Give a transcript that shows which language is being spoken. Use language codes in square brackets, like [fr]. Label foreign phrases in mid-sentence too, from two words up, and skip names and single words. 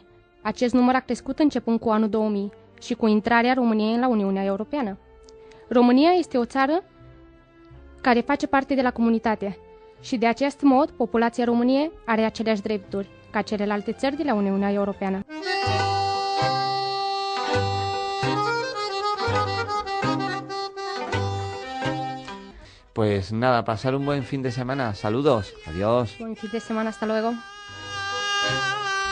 [ro] Acest număr a crescut începând cu anul 2000 și cu intrarea României la Uniunea Europeană. România este o țară care face parte de la comunitate și de acest mod populația României are aceleași drepturi ca celelalte țări de la Uniunea Europeană. [es] Pues nada, pasar un buen fin de semana. Saludos. Adiós. Buen fin de semana. Hasta luego.